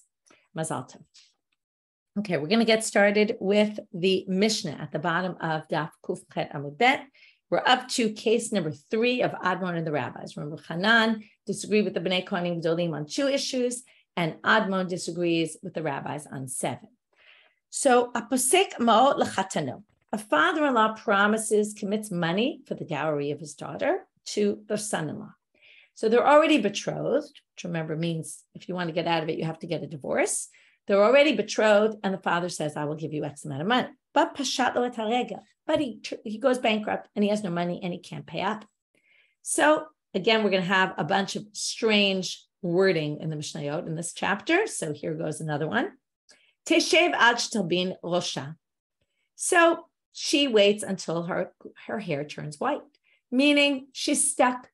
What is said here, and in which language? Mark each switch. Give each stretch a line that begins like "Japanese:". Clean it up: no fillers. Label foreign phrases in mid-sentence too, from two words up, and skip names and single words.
Hebrew: מזל טוב.
English: Okay, we're going to get started with the Mishna at the bottom of
Hebrew: דף קוף חית עמוד בית.
English: We're up to case number 3 of Admon and the rabbis. Remember, Chanan disagreed with the
Hebrew: בני כהנים גדולים
English: on 2 issues, and Admon disagrees with the rabbis on 7. So,
Hebrew: הפוסק מעות לחתנו.
English: A father-in-law commits money for the dowry of his daughter to their son-in-law. So they're already betrothed, which remember means if you want to get out of it, you have to get a divorce. They're already betrothed, and the father says, I will give you X amount of money. But
Hebrew: פשט לו את הרגל.
English: But he goes bankrupt, and he has no money, and he can't pay up. So again, we're going to have a bunch of strange wording in the Mishnayot in this chapter. So here goes another one.
Hebrew: תשב עד שתלבין ראשה.
English: So she waits until her hair turns white, meaning she's stuck.